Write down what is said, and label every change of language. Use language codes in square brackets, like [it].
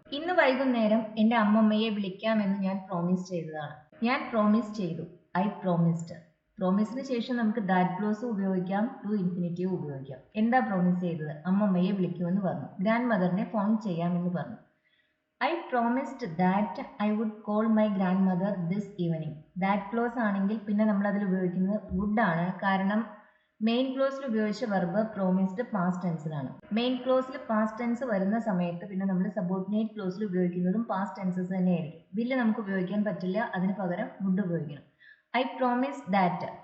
[ml] ഇന്ന് വൈകുന്നേരം എൻ്റെ അമ്മമ്മയെ വിളിക്കാമെന്ന് ഞാൻ പ്രോമിസ് ചെയ്തതാണ്. ഞാൻ പ്രോമിസ് ചെയ്തു. [en] I promised. [ml] പ്രോമിസിന് ശേഷം നമുക്ക് ദാറ്റ് ക്ലോസ് ഉപയോഗിക്കാം, ടു ഇൻഫിനിറ്റീവ് ഉപയോഗിക്കാം. എന്താ പ്രോമിസ് ചെയ്തത്? അമ്മമ്മയെ വിളിക്കുമെന്ന് പറഞ്ഞു. ഗ്രാൻഡ് മദറിനെ ഫോൺ ചെയ്യാമെന്ന് പറഞ്ഞു. [en] I promised that I would call my grandmother this evening. [ml] That clause ആണെങ്കിൽ പിന്നെ നമ്മൾ അതിൽ ഉപയോഗിക്കുന്നത് would ആണ്. കാരണം മെയിൻ ക്ലോസിൽ ഉപയോഗിച്ച verb promised past ടെൻസിലാണ്. Main ക്ലോസിൽ past tense വരുന്ന സമയത്ത് പിന്നെ നമ്മൾ സബോർഡിനേറ്റ് ക്ലോസിൽ ഉപയോഗിക്കുന്നതും പാസ്റ്റ് ടെൻസസ് തന്നെയായിരിക്കും. വില്ല് നമുക്ക് ഉപയോഗിക്കാൻ പറ്റില്ല, അതിന് പകരം would ഉപയോഗിക്കണം. [en] I promised that.